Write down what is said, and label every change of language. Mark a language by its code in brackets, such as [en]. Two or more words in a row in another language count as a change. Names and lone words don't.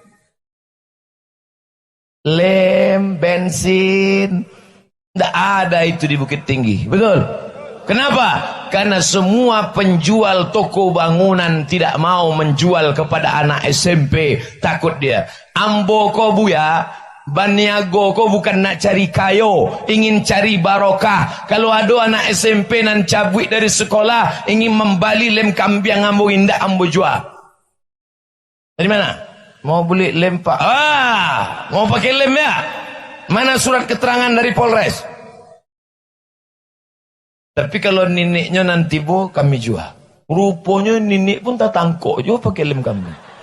[id] Lem, bensin, tidak ada itu di Bukit Tinggi. Betul? Kenapa? Karena semua penjual toko bangunan tidak mau menjual kepada anak SMP. Takut dia. [min] Ambo ko buya, Baniago ko bukan nak cari kayo, [id] ingin cari barokah. [min] Kalau ada anak SMP nan cabut dari sekolah, ingin membali lem kambing ambo indak ambo jual. [id] Dari mana? Mau beli lem pak? Mau pakai lem ya? Mana surat keterangan dari Polres? Tapi kalau neneknya nanti bu kami jual. Rupanya nenek pun tak tangkok juga pakai lem kami.